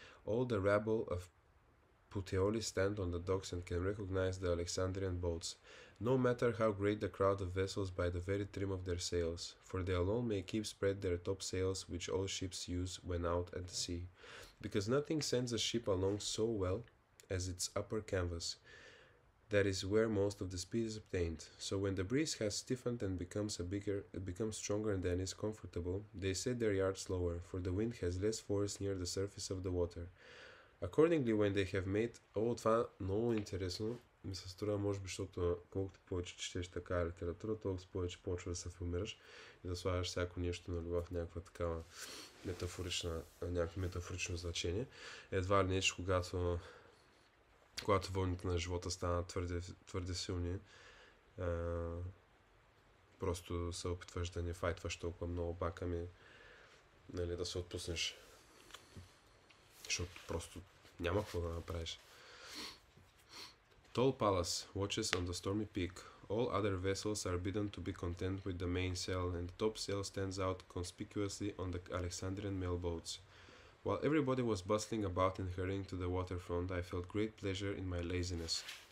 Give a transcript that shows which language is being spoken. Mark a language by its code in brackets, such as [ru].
[en] All the rabble of Puteoli stand on the docks and can recognize the Alexandrian boats, no matter how great the crowd of vessels by the very trim of their sails, for they alone may keep spread their top sails which all ships use when out at the sea, because nothing sends a ship along so well as its upper canvas. That is where most of the speed is obtained. So when the breeze has stiffened and becomes stronger and then is comfortable, they set their yards lower, for the wind has less force near the surface of the water. Accordingly, when they have made... [bg] това много интересно. Ми се струва, може би, защото колкото повече четеш така литература, толкова повече почва да се формираш и да слагаш всяко нещо на любов, някаква такава някакво метафорично значение. Едва ли нещо, когато вълните на живота станат твърде силни, просто се опитваш да не файтваш толкова много баками, нали, да се отпуснеш. Защото просто няма какво да направиш. [en] Tall Palace watches on the stormy peak. All other vessels are bidden to be content with the mainsail, and the topsail stands out conspicuously on the Alexandrian mailboats. While everybody was bustling about and hurrying to the waterfront, I felt great pleasure in my laziness.